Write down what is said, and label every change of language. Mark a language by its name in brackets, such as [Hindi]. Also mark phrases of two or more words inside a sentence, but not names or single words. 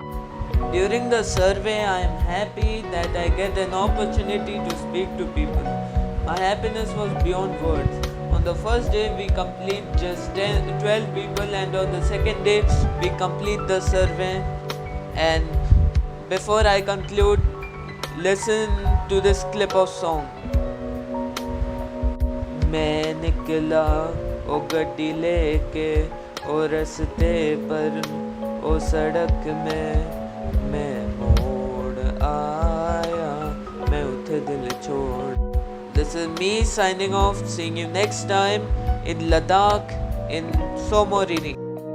[English] During the survey, I am happy that I get an opportunity to speak to people. My happiness was beyond words. On the first day, we complete just 12 people, and on the second day, we complete the survey. And before I conclude, listen to this clip of song. [Hindi] मैं निकला ओ गड्डी लेके ओ रस्ते पर ओ सड़क में मैं मोड़ आया मैं उठे दिल छोड़. [English] This is me signing off. Seeing you next time in Ladakh in Somoriri.